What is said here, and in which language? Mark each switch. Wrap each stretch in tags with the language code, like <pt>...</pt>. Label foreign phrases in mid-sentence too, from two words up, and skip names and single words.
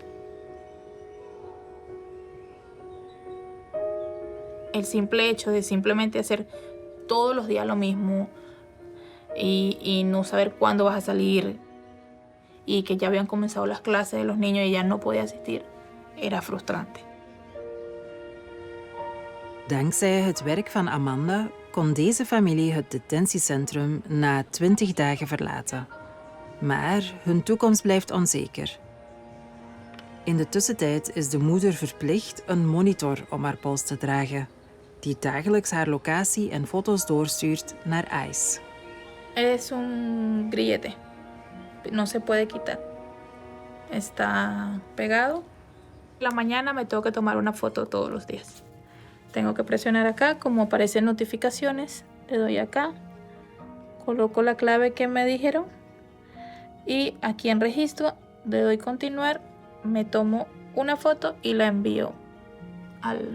<es>El simple hecho de simplemente hacer todos los días lo mismo y no saber cuándo vas a salir y que ya habían comenzado las clases de los niños y ya no podía asistir, era frustrante.</es> <nl>Dankzij het werk van Amanda kon deze familie het detentiecentrum na 20 dagen verlaten. Maar hun toekomst blijft onzeker. In de tussentijd is de moeder verplicht een monitor om haar pols te dragen, die dagelijks haar locatie en foto's doorstuurt naar ICE.</nl> <es>Es un grillete, no se puede quitar. Está pegado. La mañana me tengo que tomar una foto todos los días. Tengo que presionar acá, como aparecen notificaciones, le doy acá, coloco la clave que me dijeron y aquí en registro le doy continuar, me tomo una foto y la envío al...</es>